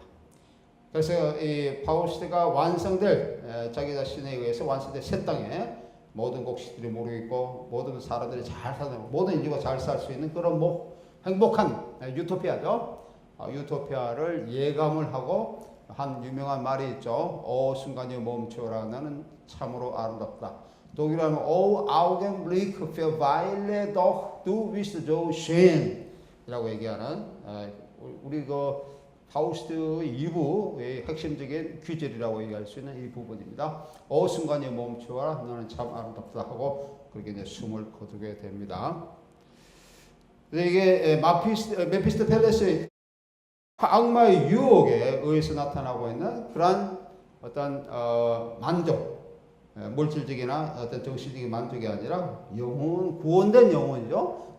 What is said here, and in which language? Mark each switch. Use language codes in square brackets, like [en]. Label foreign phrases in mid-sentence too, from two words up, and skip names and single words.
[ko] 그래서 이 파우스트가 완성될 자기 자신에 의해서 완성될 새 땅에 모든 곡식들이 모르겠고 모든 사람들이 잘 사는, 모든 인류가 잘 살 수 있는 그런 행복한 유토피아죠. 유토피아를 예감을 하고 한 유명한 말이 있죠. 순간이 멈춰라. 나는 참으로 아름답다. 독일어는 [de] Augenblick verweile doch, du bist so schön [ko] 이라고 얘기하는 우리 그 파우스트 2부의 핵심적인 귀절이라고 얘기할 수 있는 이 부분입니다. 순간이 멈춰라. 너는 참 아름답다 하고 그렇게 이제 숨을 거두게 됩니다. 이게 메피스토펠레스의 악마의 유혹에 의해서 나타나고 있는 그러한 어떤 만족, 물질적이나 어떤 정신적인 만족이 아니라 영혼, 구원된 영혼이죠.